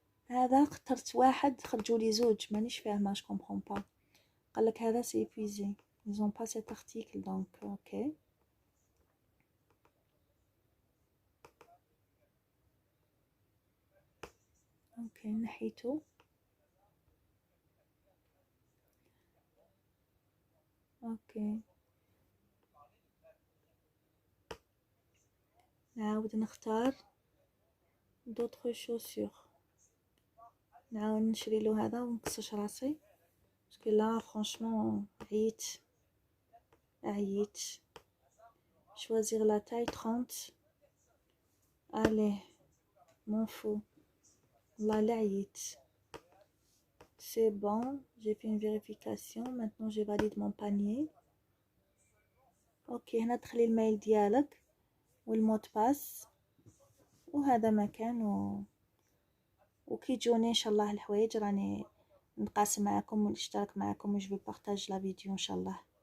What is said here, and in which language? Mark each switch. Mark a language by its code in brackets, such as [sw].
[ar] هذا اخترت واحد خرجوا لي زوج مانيش فاهمه. [fr] je comprends pas. [ar] قال لك هذا [fr] c'est épuisé. ils ont pas cet article donc ok. [ar] ok نحيته. اوكي نعاود نختار [fr] d'autres chaussures. [ar] نعاود نشري له هذا ونقصش راسي باسكو لا فرانشمون عييت. [fr] choisir la taille 30. allez m'en fous [ar] والله لا عييت. [fr] c'est bon, j'ai fait une vérification. maintenant je valide mon panier. [ar] اوكي هنا دخلي الميل ديالك والمود باس وهذا مكان وكي تجوني ان شاء الله الحوايج راني نقاسم معكم ونشترك معكم و جو بارطاج لا فيديو ان شاء الله.